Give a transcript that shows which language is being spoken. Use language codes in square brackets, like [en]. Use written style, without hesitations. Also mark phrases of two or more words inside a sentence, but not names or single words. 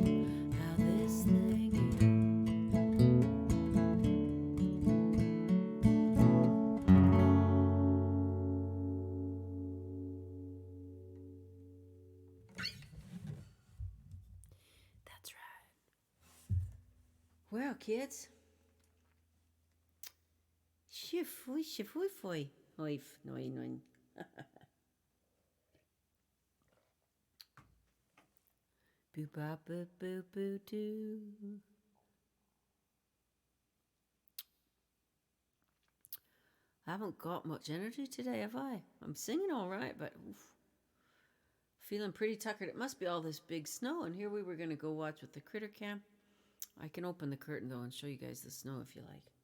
[en] How this thing ends. That's right. Well, kids. Shifui, shifui, foi. Oif, noi, noi. Boo ba boo boo boo doo. I haven't got much energy today, have I? I'm singing all right, but oof, feeling pretty tuckered. It must be all this big snow. And here we were going to go watch with the critter cam. I can open the curtain though and show you guys the snow if you like.